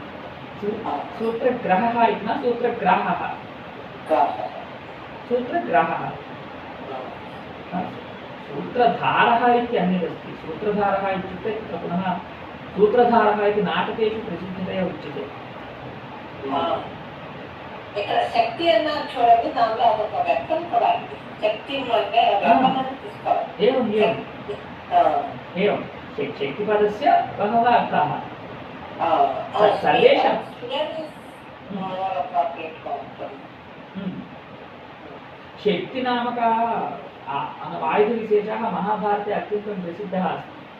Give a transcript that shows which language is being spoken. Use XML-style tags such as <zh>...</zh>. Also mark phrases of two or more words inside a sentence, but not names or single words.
<sa>सूत्रग्रहः इति न सूत्रग्राहः, सूत्रग्राहः। सूत्रधारः इति अन्यदस्ति। सूत्रधारः इत्युक्ते तत्र पुनः सूत्रधारः इति नाटकेषु प्रसिद्धतया उच्यते।</sa> <te>శక్తి అన్నారు చూడండి, దాంట్లో అదొక వ్యక్తం కూడా శక్తి అంటే</te> <sa>एवम् एवम् एवं शक्तिपदस्य बहवः अर्थाः सर्वेषां शक्तिनामकः आयुधविशेषः महाभारते अत्यन्तं प्रसिद्धः अस्ति।</sa>